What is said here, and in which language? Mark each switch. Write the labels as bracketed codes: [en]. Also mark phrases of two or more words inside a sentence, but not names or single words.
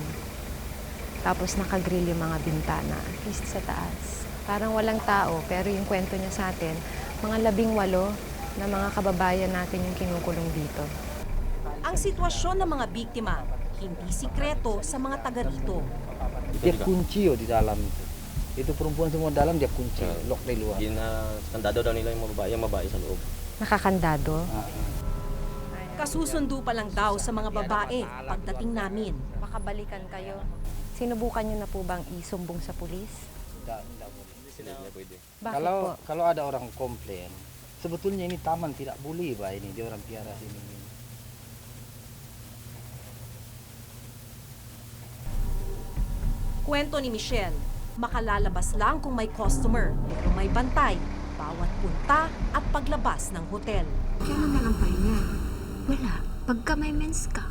[tl] Tapos naka-grill yung mga bintana, at least sa taas. Parang walang tao, pero yung kwento niya sa atin, mga 18 na mga kababayan natin yung kinukulong dito. Ang sitwasyon ng mga biktima, hindi sikreto sa mga taga rito. [id] Dia kunci di dalam itu. Itu perempuan semua dalam, dia kunci, lock dari luar. [tl] Kandado daw nila yung babae sa loob. Nakakandado. Kasusundo pa lang daw sa mga babae pagdating namin. Makabalikan kayo. Sinubukan niyo na po bang isumbong sa pulis? [id] Tidak boleh. [tl] Bakit [id] Kalau [tl] po? [id] kalau ada orang komplain, sebetulnya ini taman tidak boleh, Pak, ini dia orang piara sini. [tl] Kwento ni Michelle, makalalabas lang kung may customer, pero may bantay, bawat punta at paglabas ng hotel. Kailan na lang pahinga? Wala. Pagka may mens ka.